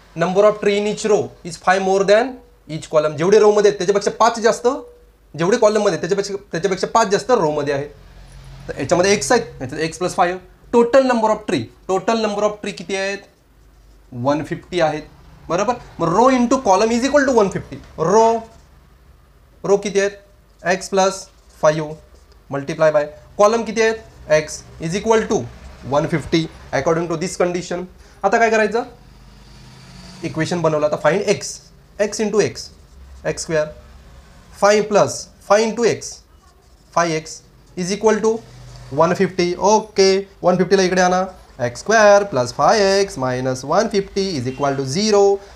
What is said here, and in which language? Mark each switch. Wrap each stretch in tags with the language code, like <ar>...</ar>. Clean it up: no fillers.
<en>Number of tree in each row is 5 more than each column.</en> <mr>जेवढे रोमध्ये आहेत त्याच्यापेक्षा 5 जास्त, जेवढे कॉलममध्ये त्याच्यापेक्षा 5 जास्त रोमध्ये आहेत. तर याच्यामध्ये एक्स आहेत, याच्यात x plus 5.</mr> <en>total number of tree</en> <mr>किती आहेत 150 आहेत. बरोबर.</mr> <en>मग row into column is equal to 150. Row</en> <mr>किती आहेत</mr> <en>X plus 5 multiply by column किती आहेत x is equal to 150 according to this condition.</en> <mr>आता काय करायचं इक्वेशन बनवलं.</mr> <en>आता find x into x square 5 plus 5 into x 5x is equal to 150. Okay, 150ला</en> <mr>इकडे आणा.</mr> <en>X square plus 5x minus 150 is equal to 0.</en>